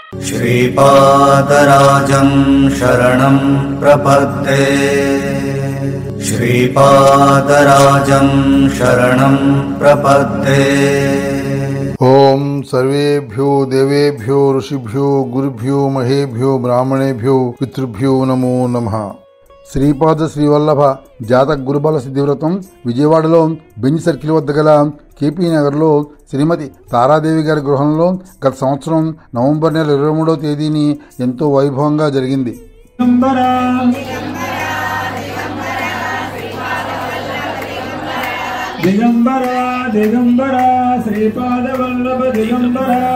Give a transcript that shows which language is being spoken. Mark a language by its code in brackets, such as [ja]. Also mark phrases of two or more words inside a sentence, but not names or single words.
[sa] श्रीपादराजं शरणं प्रपद्ये श्रीपादराजं शरणं प्रपद्ये। ओम सर्वेभ्यो देवेभ्यो ऋषिभ्यो गुरुभ्यो महेभ्यो ब्राह्मणेभ्यो पितृभ्यो नमो नमः। [te] శ్రీపాద శ్రీవల్లభ జాతక గురుబల సిద్ధివ్రతం విజయవాడలో బెంజ్ సర్కిల్ వద్ద గల కేపీ నగర్లో శ్రీమతి తారాదేవి గారి గృహంలో గత సంవత్సరం నవంబర్ నెల 23వ తేదీని ఎంతో వైభవంగా జరిగింది. [sa] దిగంబర దిగంబర శ్రీపాద వల్లభ దిగంబర